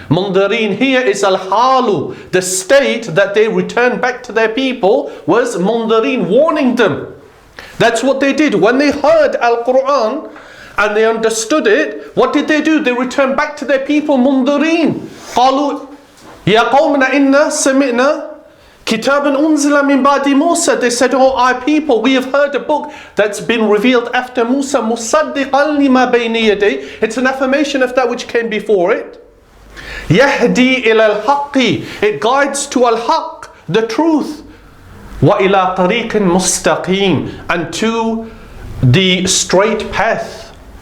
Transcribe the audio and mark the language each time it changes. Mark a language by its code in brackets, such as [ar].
[en] Mundirin here is al-halu. The state that they returned back to their people was mundirin, warning them. That's what they did. When they heard Al-Quran and they understood it, what did they do? They returned back to their people, mundirin. [ar] قالوا يا قومنا إنا سمعنا كتابا أنزل من بعد موسى. [en] They said, oh, our people, we have heard a book that's been revealed after Musa, [ar] مصدقا لما بين يديه. [en] It's an affirmation of that which came before it. [ar] يهدي إلى الحق, [en] it guides to al-haq, the truth. [ar] وإلى طريق مستقيم, [en] and to the straight path.